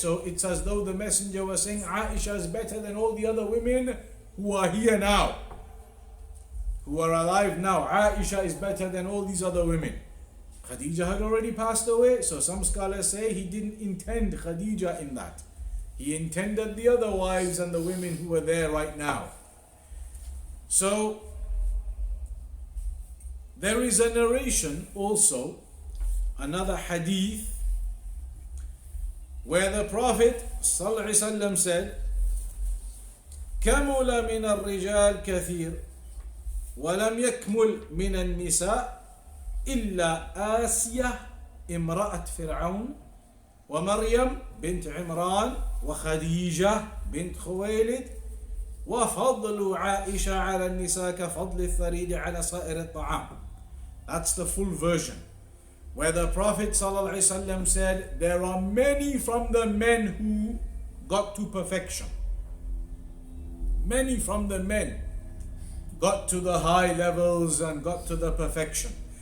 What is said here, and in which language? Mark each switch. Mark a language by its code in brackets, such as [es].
[en] So it's as though the messenger was saying Aisha is better than all the other women who are here now, who are alive now. Aisha is better than all these other women. Khadijah had already passed away, so some scholars say he didn't intend Khadijah in that. He intended the other wives and the women who were there right now. So there is a narration also, another hadith, where the Prophet ﷺ said, [ar] كَمُلَ مِنَ الرِّجَالِ كَثِيرٌ وَلَمْ يَكْمُلْ مِنَ النِّسَاءِ إلا آسية امرأة فرعون ومريم بنت عمران وخديجة بنت خويلد وفضل عائشة على النساء كفضل الثريد على سائر الطعام. [en] That's the full version, where the Prophet ﷺ said there are many from the men who got to perfection. Many from the men got to the high levels and got to the perfection.